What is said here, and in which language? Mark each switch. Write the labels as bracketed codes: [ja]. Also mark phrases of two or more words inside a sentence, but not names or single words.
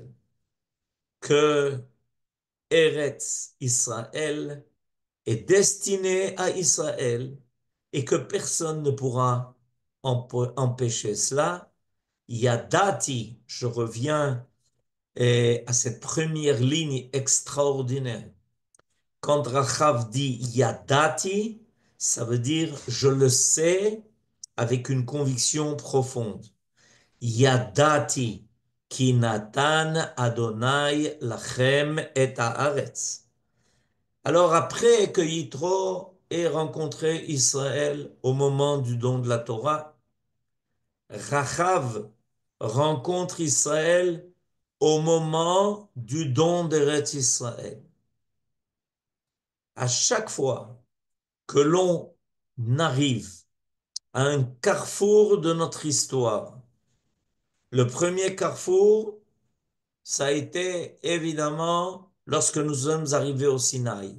[fr] Que Eretz Israël est destiné à Israël et que personne ne pourra empêcher cela. Yadati, je reviens à cette première ligne extraordinaire. Quand Rachav dit Yadati, ça veut dire je le sais avec une conviction profonde. [he] ידעתי כי נתן אדוני לכם את הארץ. [fr] Alors après que Yitro ait rencontré Israël au moment du don de la Torah, Rachav rencontre Israël au moment du don d'Eretz Israël. À chaque fois que l'on arrive à un carrefour de notre histoire, le premier carrefour, ça a été évidemment lorsque nous sommes arrivés au Sinaï.